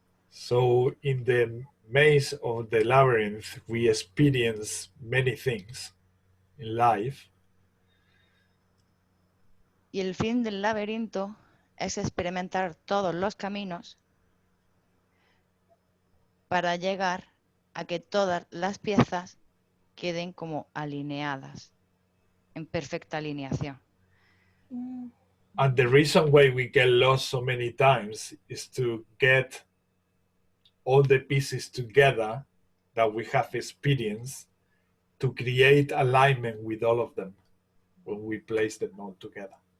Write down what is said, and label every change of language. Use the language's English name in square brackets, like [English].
[English] So in the maze of the labyrinth, we experience many things. in life. [Spanish] Y el fin del laberinto es experimentar todos los caminos para llegar a que todas las piezas queden como alineadas, en perfecta alineación. [English] And the reason why we get lost so many times is to get all the pieces together that we have experienced to create alignment with all of them when we place them all together.